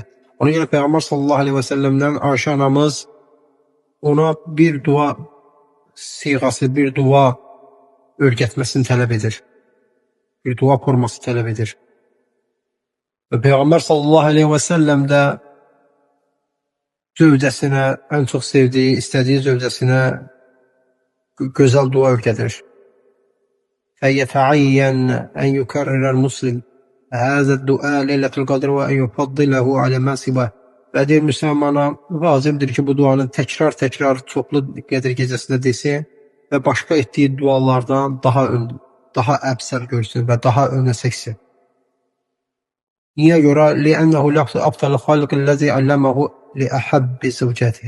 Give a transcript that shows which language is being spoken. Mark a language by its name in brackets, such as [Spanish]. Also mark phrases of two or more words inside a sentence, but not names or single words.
[Azerbaijani] Ona görə Peyğəmbər [Arabic] صلى الله عليه [Azerbaijani] və səlləmdən Ayşə anamız ona bir dua siğası, bir dua öyrətməsini tələb edir. Bir dua forması tələb edir. Və Peyğəmbər [Arabic] صلى الله عليه وسلم [Azerbaijani] də zövcəsinə, ən çox sevdiyi, istədiyi zövcəsinə gözəl dua öyrədir. [Arabic] فيتعين أن يكرر المسلم هذا الدعاء ليلة القدر وأن يفضله على ما سواه. [Azerbaijani] Və deyir, müsəlmana vacibdir ki, bu duanı təkrar çoxlu Qədir gecəsində desin və başqa etdiyi dualardan daha əfsəl görsün və daha önə çəksin. Niyə görə? [Arabic] لأنه لفظ أفضل الخلق الذي علمه لأحب زوجاته.